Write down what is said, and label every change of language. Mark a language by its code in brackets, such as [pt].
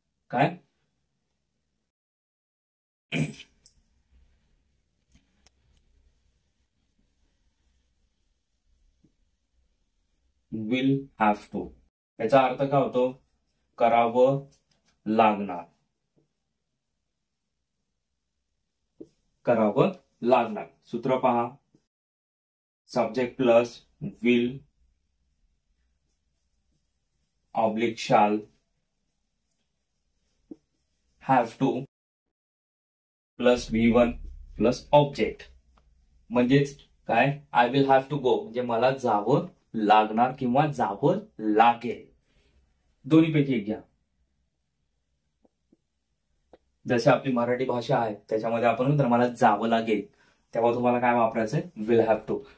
[mr] काय will have to, याचा अर्थ काय होतो, करावं लागणार. करावं लागणार. [en] सूत्र पहा, subject plus will oblique shall have to plus V1 plus object. [mr] म्हणजेच काय, [en] I will have to go [mr] म्हणजे मला जावं लागणार किंवा जावं लागेल, दोन्हीपैकी एक घ्या. जशी आपली मराठी भाषा आहे त्याच्यामध्ये आपण म्हणतो मला जावं लागेल, तेव्हा तुम्हाला काय वापरायचंय, विल हॅव टू.